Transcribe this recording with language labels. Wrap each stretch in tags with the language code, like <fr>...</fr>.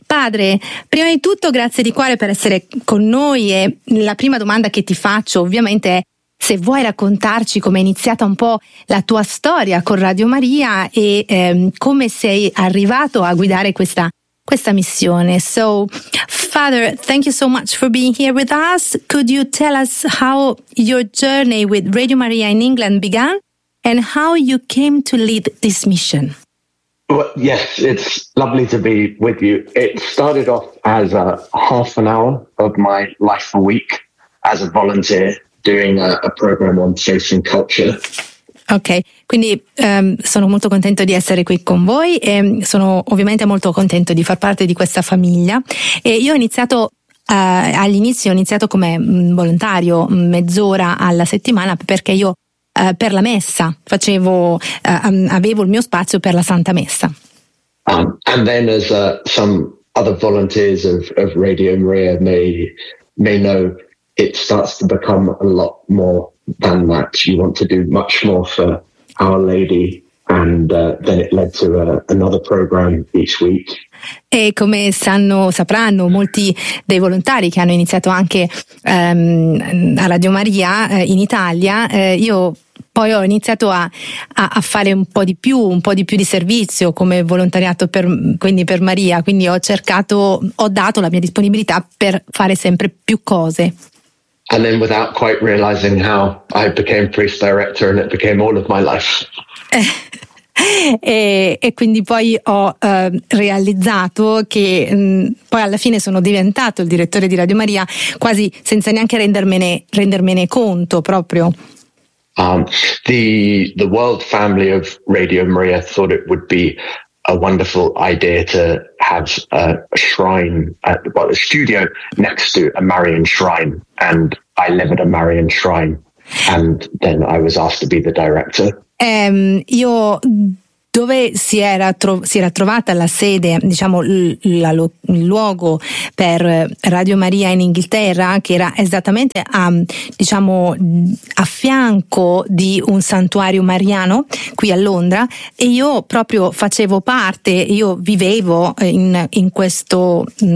<it>Padre, prima di tutto grazie di cuore per essere con noi e la prima domanda che ti faccio ovviamente è se vuoi raccontarci come è iniziata un po' la tua storia con Radio Maria e come sei arrivato a guidare questa missione.</it> <en>So, Father, thank you so much for being here with us. Could you tell us how your journey with Radio Maria in England began? And how you came to lead this mission? Well, yes, it's lovely to be with you. It started off as a half an hour of my life a week as a volunteer doing a program on faith and culture.</en> <it>Ok, quindi sono molto contento di essere qui con voi e sono ovviamente molto contento di far parte di questa famiglia. E io ho iniziato all'inizio, ho iniziato come volontario mezz'ora alla settimana perché io per la messa facevo avevo il mio spazio per la Santa Messa.</it> <en>And then as some other volunteers of Radio Maria may know, it starts to become a lot more than that. You want to do much more for Our Lady, and then it led to another program each week.</en> <it>E come sapranno molti dei volontari che hanno iniziato anche a Radio Maria in Italia, io poi ho iniziato a fare un po' di più di servizio come volontariato per Maria, quindi ho dato la mia disponibilità per fare sempre più cose.</it> <en>And then without quite realizing how I became priest director and it became all of my life.</en> <it>E quindi poi ho realizzato che poi alla fine sono diventato il direttore di Radio Maria quasi senza neanche rendermene conto proprio.</it> <en>The world family of Radio Maria thought it would be a wonderful idea to have a shrine, a studio next to a Marian shrine, and I live at a Marian shrine, and then I was asked to be the director.</en> <it>Io dove si era trovata la sede, diciamo il luogo per Radio Maria in Inghilterra, che era esattamente a fianco di un santuario mariano qui a Londra, e io proprio facevo parte, io vivevo in questo</it>